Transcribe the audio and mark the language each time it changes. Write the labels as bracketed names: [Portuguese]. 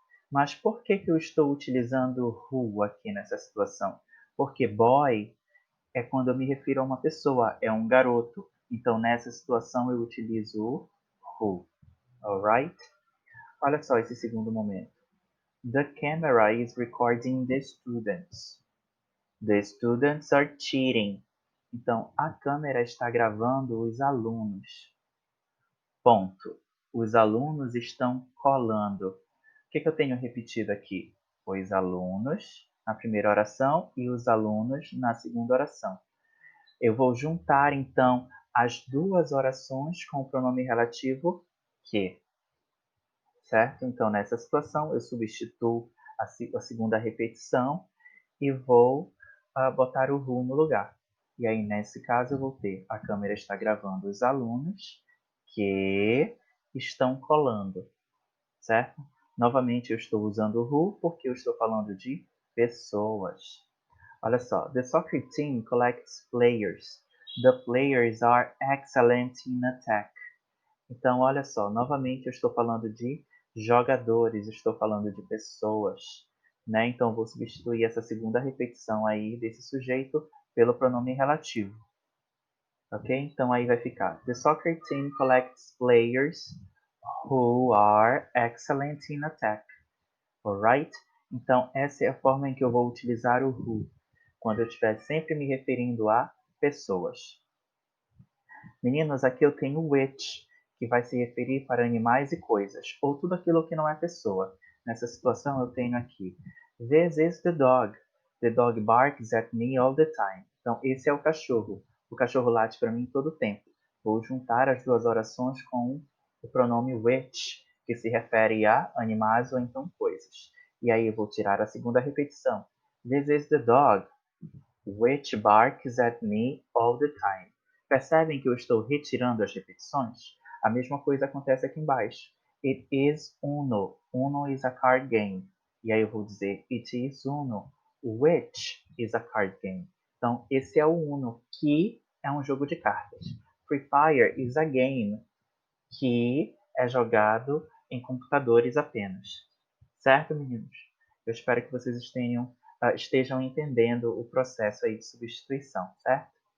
[Portuguese] Mas por que eu estou utilizando who aqui nessa situação? Porque boy é quando eu me refiro a uma pessoa, é um garoto. Então, nessa situação, eu utilizo o who. Alright? Olha só esse segundo momento. [English] The camera is recording the students. The students are cheating. [Portuguese] Então, a câmera está gravando os alunos. Ponto. Os alunos estão colando. O que eu tenho repetido aqui? Os alunos na primeira oração e os alunos na segunda oração. Eu vou juntar, então, as duas orações com o pronome relativo que. Certo? Então, nessa situação, eu substituo a segunda repetição e vou botar o who no lugar. E aí, nesse caso, eu vou ter a câmera está gravando os alunos que estão colando, certo? Novamente, eu estou usando o who porque eu estou falando de pessoas. Olha só, [English] the soccer team collects players. The players are excellent in attack. [Portuguese] Então, olha só, novamente eu estou falando de jogadores, estou falando de pessoas, né? Então, eu vou substituir essa segunda repetição aí desse sujeito pelo pronome relativo. Ok? Então, aí vai ficar: [English] The soccer team collects players who are excellent in attack. Alright? [Portuguese] Então, essa é a forma em que eu vou utilizar o who, quando eu estiver sempre me referindo a pessoas. Meninos, aqui eu tenho which, que vai se referir para animais e coisas, ou tudo aquilo que não é pessoa. Nessa situação eu tenho aqui: [English] This is the dog. The dog barks at me all the time. [Portuguese] Então, esse é o cachorro. O cachorro late para mim todo o tempo. Vou juntar as duas orações com o pronome which, que se refere a animais ou então coisas. E aí eu vou tirar a segunda repetição. [English] This is the dog, which barks at me all the time. [Portuguese] Percebem que eu estou retirando as repetições? A mesma coisa acontece aqui embaixo. [English] It is Uno. Uno is a card game. [Portuguese] E aí eu vou dizer [English] it is Uno, which is a card game. [Portuguese] Então, esse é o Uno, que é um jogo de cartas. [English] Free Fire is a game, [Portuguese] que é jogado em computadores apenas. Certo, meninos? Eu espero que vocês tenham estejam entendendo o processo aí de substituição, certo?